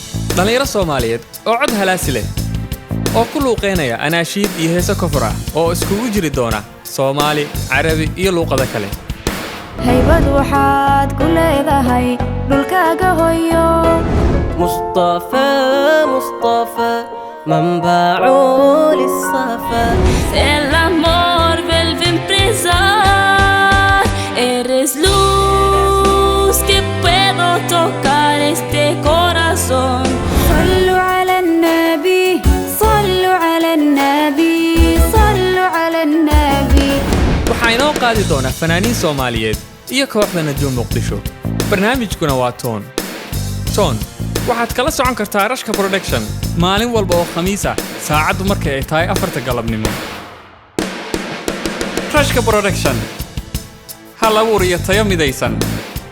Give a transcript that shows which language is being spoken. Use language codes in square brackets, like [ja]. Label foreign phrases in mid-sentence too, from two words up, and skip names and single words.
[so] dhalinyaro Soomaaliyeed oo cod halaasi leh oo ku luuqeynaya anaashiid iyo heeso kofur ah oo iskugu jiri doona Soomaali, Carabi iyo luuqado kale. haybad waxaad ku leedahay dhulkaaga hooyo [ar] مصطفى منبع للصفا. [es] El amor vuelve a empezar. Eres luz que puedo tocar este corazón. [ar] صلوا على النبي صلوا على النبي صلوا على النبي. [so] waxaa inoo qaadi doona fanaaniin Soomaaliyeed iyo kooxda Najuum Muqdisho. barnaamijkuna waa Toon. waxaad kala socon kartaa Rashka Production maalin walba oo Khamiis ah saacadu markay ay tahay 4 galabnimo. Rashka Production hal abuur iyo tayo midaysan.